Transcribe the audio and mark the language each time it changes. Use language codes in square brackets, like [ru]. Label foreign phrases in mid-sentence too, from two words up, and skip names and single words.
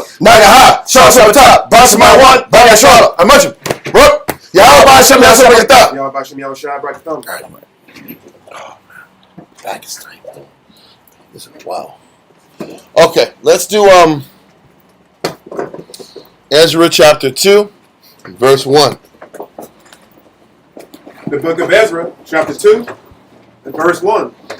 [en] Nagaha, Shah Shabbatah, Basamai One, Baya Shala, I mentioned. Yahweh Bashem Yasabakata. Yahweh Bashem Yahweh Shai Brak Thumb. Oh man, back is tight. Wow. Okay, let's do Ezra chapter 2, verse 1. The book of Ezra, chapter 2, and verse 1.